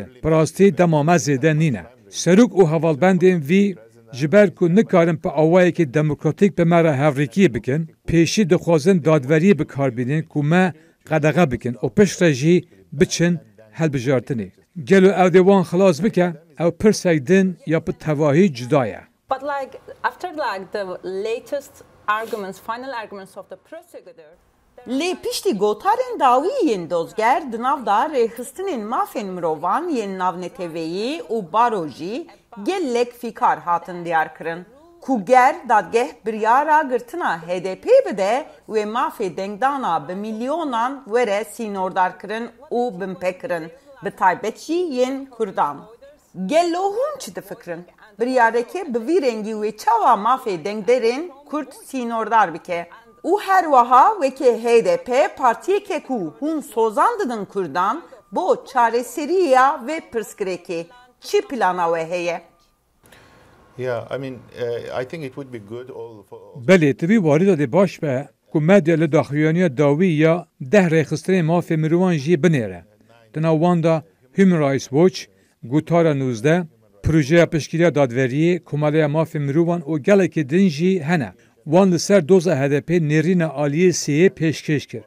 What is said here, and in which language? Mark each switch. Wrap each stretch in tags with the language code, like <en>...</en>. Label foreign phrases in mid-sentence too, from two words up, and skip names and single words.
<ku>Bi rastî dema me zêde nîne. Serok û hevalbendên vî ji ber ku nikarin pe awayekî demokratîk bi me re hevrîkiyê bikin, pêşî dixwazin dadweriyê bikarbînin ku me qedexe bikin û piştre jî biçin hilbijartinê. Gelo ew dê wan xilas bike, ew pirsek din ya bi tevahî cuda ye.</ku> <en>But after the latest arguments, final arguments of the prosecutor,</en> <ku>Lê piştî gotarên dawî yên dozger di nav da rêxistinên mafên mirovan yên navneteveyî û baro jî gelek fîkar hatin diyarkirin. Ku ger dadgeh biryara girtina HDP bide wê mafê dengdana bi milyonan were sînordarkirin û binpekirin, bi taybet jî yên Kurdan. Gelo hûn çi difikirin? Biryareke bi vî rengî wê çawa mafê dengderên Kurd sînordar bike. û her wiha wekî HDP partiyeke ku hûn sozan didin Kurdan bo çareseriya ve pirsgirêkê. Çi plana we heye?</ku> <en>Yeah, I mean, I think it would be good for...</en> <ku>Belê tivî warî da dê baş be ku medya li daxuyaniya dawî ya 10 rêxistinên mafê mirovan jî binêre. Di nav wan da Human Rights Watch, Gotara 19, Projeya Piştgiriya Dadveriyê, Komaleya Mafê Mirovan û gelekî din jî hene. Wan li ser doza HDP nêrîna aliyê sêyê pêşkêş kir.</ku>